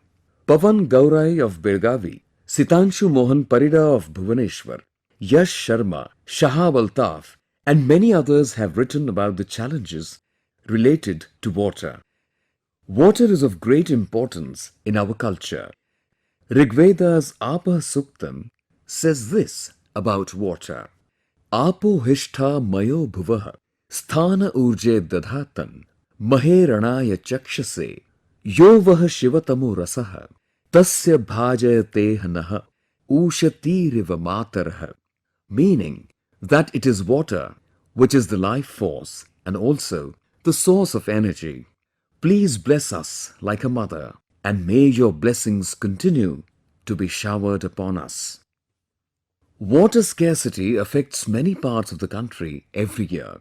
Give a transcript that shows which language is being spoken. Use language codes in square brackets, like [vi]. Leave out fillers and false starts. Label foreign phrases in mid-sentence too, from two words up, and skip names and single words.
[en] Pavan Gaurai of Belgavi, Sitanshu Mohan Parida of Bhubaneswar, Yash Sharma, Shahab Altaf, and many others have written about the challenges related to water. Water is of great importance in our culture. Rigveda's Apa Suktam says this about water. [sa] आपो हिष्ठा मयो भुवः स्थन ऊर्जे दधातन महे रणाय चक्षसे यो वः शिवतमो रसः तस्य भाजयते नः उशतीरिव मातरः. [en] Meaning that it is water which is the life force and also the source of energy. Please bless us like a mother, and may your blessings continue to be showered upon us. Water scarcity affects many parts of the country every year.